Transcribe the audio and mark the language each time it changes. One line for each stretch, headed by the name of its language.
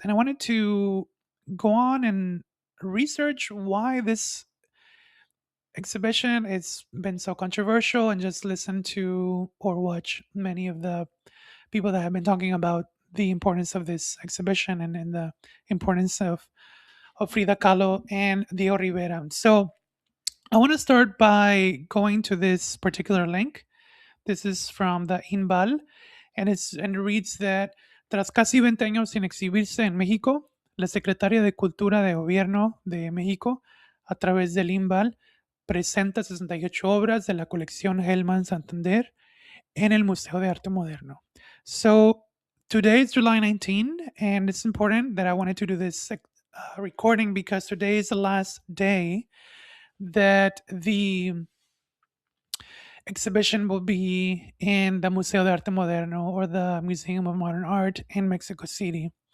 English: And I wanted to go on and research why this exhibition has been so controversial and just listen to or watch many of the people that have been talking about the importance of this exhibition and the importance of Frida Kahlo and Diego Rivera. So I want to start by going to this particular link. This is from the INBAL, and it reads that
Spanish: tras casi 20 años sin exhibirse en México, la secretaria de Cultura de Gobierno de México, a través del INBAL, presenta 68 obras de la colección Gelman Santander en el Museo de Arte Moderno.
English: So today is July 19, and it's important that I wanted to do this recording because today is the last day that the exhibition will be in the Museo de Arte Moderno or the Museum of Modern Art in Mexico City.